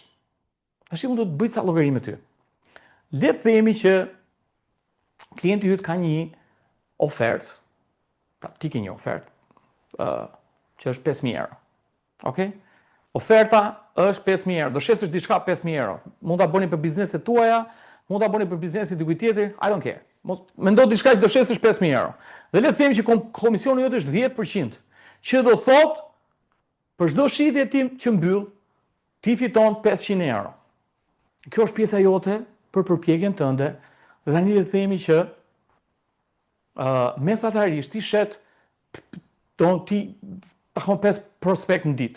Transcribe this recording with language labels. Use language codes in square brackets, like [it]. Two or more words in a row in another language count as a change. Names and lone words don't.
[sq] Tash mund të bëj ca llogari me ty. Le të themi që klienti yt ka një ofertë. Pra ti ke një ofertë që është 5.000 euro. Okej? Oferta është 5.000 euro. Do shesësh diçka 5.000 euro. Mund ta bëni për bizneset tuaja, mund ta bëni për biznesin e dikujt tjetër, [en] I don't care. [sq] Mos mendo diçka që do shesësh 5.000 euro. Dhe le të themi që komisioni jot është 10%, që do thotë për çdo shitje tim që mbyll, ti fiton 500 euro. Kjo është pjesa jote për përpjekjen tënde, dhe tani le të themi që mesatarisht ti shet ti takon 5 prospekt në ditë.